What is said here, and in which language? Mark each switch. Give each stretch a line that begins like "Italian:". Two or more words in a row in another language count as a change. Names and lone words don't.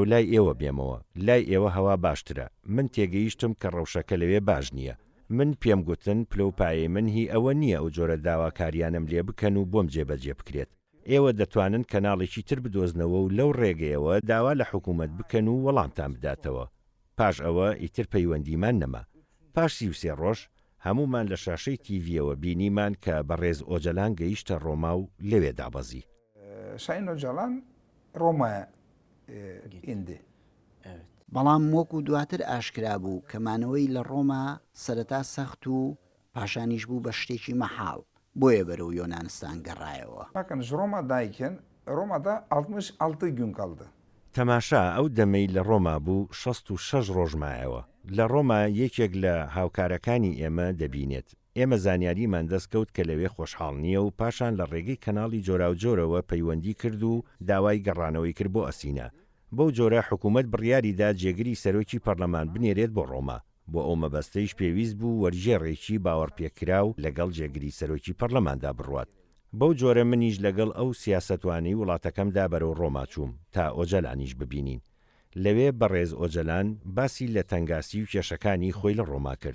Central Kurdish: لای ئێوە بێمەوە لای ئێوە هەوا باشترە من تێگەیشتم کە ڕەوشەکە لەوێ باش نییە من پێم گوتن پلەپایەی من هی ئەوە نییە ئەو جۆرە داواکاریانم لێ بکەن و بۆم جێبەجێ بکرێت ئێوە دەتوانن کەناڵێکی تر بدۆزنەوە و لەو ڕێگەیەوە داوا لە حکوومەت بکەن و وەڵامتان بداتەوە پاش ئەوە ئیتر پەیوەندیمان نەما پاش 33 ڕۆژ هەمومان لە شاشەی تیڤیەوە بینیمان کە بەڕێز ئۆجەلان گەیشتە ڕۆما و لەوێ دابەزی
Turkish: Sayın Öcalan Roma'ya indi.
Central Kurdish: بەڵام وەکو دواتر ئاشکرا بوو کەمانەوەی لە ڕۆما سەرەتا سەخت و پاشانیش بوو بە شتێکی مەحاڵ بۆیە بەرەو یۆنانستان گەڕایەوە.
Turkish: Bakınız Roma'dayken Roma'da 66 gün kaldı.
Central Kurdish: تەماشا ئەو دەمەی لە ڕۆما بوو 66 ڕۆژ مایەوە لە ڕۆما یەکێک لە هاوکارەکانی ئێمە دەبینێت ئێمە زانیاریمان دەستکەوت کە لەوێ خۆشحاڵ نییە و پاشان لە ڕێگەی کەناڵی جۆراوجۆرەوە پەیوەندی کرد و داوای گەڕانەوەی کرد بۆ ئەسینا بەو جۆرە حکوومەت بڕیاریدا جێگری سەرۆکی پەرلەمان بنێرێت بۆ ڕۆما بۆ ئەو مەبەستەیش پێویست بوو وەرژێڕێکی باوەڕپێکرا و لەگەڵ جێگری سەرۆکی پەرلەماندا بڕوات بەو جۆرە منیش لەگەڵ ئەو سیاسەتوانی وڵاتەکەمدا بەرەو ڕۆما چووم تا ئۆجەلانیش ببینین لەوێ بەڕێز ئۆجەلان باسی لە تەنگاسی و کێشەکانی خۆی لە ڕۆما کرد